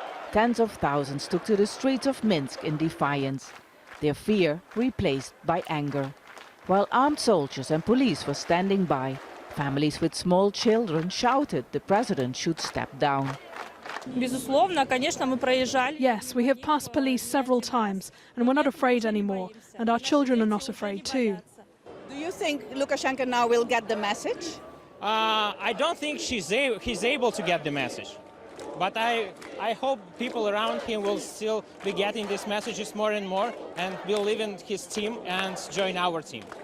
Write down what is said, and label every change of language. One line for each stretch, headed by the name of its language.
English: Tens of thousands took to the streets of Minsk in defiance, their fear replaced by anger. While armed soldiers and police were standing by, families with small children shouted the president should step down.
Russian: Безусловно, конечно, мы проезжали.
English: Yes, we have passed police several times, and we're not afraid anymore, and our children are not afraid too. Do you think Lukashenko now will get the message? I don't think he's able to get the message. But I hope people around him will still be getting these messages more and more and believe in his team and join our team.